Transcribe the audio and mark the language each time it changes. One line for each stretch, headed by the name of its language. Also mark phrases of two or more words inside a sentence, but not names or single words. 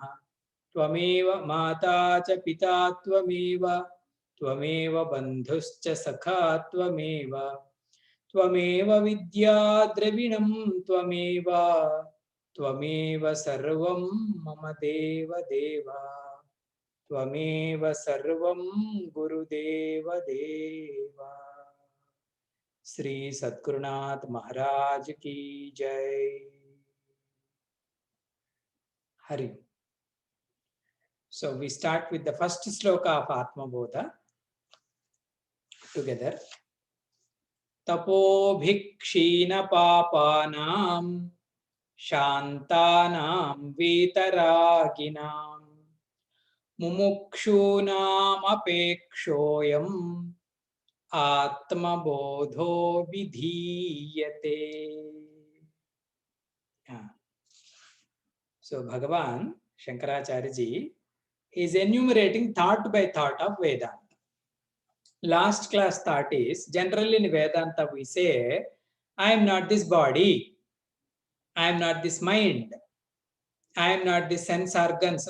Sanskrit: त्वमेव माता च पिता त्वमेव बन्धुश्च सखा त्वमेव विद्या द्रविणं त्वमेव सर्वं मम देव देव त्वमेव सर्वं गुरुदेव देव।
Hindi: श्री सद्गुरुनाथ महाराज की जय। हरि।
English: So we start with the first sloka of Atmabodha together.
Sanskrit: तपोभिक्षीण पापानां शान्तानां वीतरागिणां मुमुक्षूणां अपेक्ष्योऽयम् आत्मबोधो विधीयते.
English: So Bhagavan Shankaracharya ji is enumerating thought by thought of Vedanta. Last class thought is, generally in Vedanta we say, I am not this body, I am not this mind, I am not this sense organs.